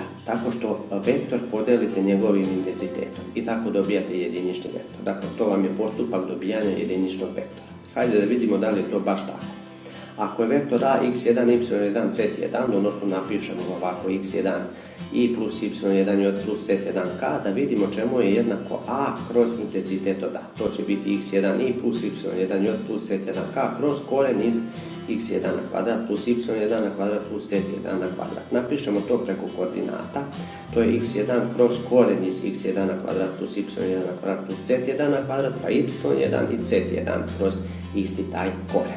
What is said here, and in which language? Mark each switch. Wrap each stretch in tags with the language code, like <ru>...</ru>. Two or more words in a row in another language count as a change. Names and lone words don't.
<sr>Tako što vektor podelite njegovim intenzitetom i tako dobijate jedinični vektor. Dakle, to vam je postupak dobijanja jediničnog vektora. Hajde da vidimo da li je to baš tako. Ako je vektor a x1, y1, z1, odnosno napišemo ovako x1 i plus y1 plus z1k, da vidimo čemu je jednako a kroz intenzitet od a. To će biti x1 i plus y1 plus z1k kroz koren iz x1 na kvadrat plus y1 na kvadrat plus z1 na kvadrat. Napišemo to preko koordinata, to je x1 kroz koren iz x1 na kvadrat plus y1 na kvadrat plus z1 na kvadrat, pa y1 i z1 kroz isti taj koren.</sr>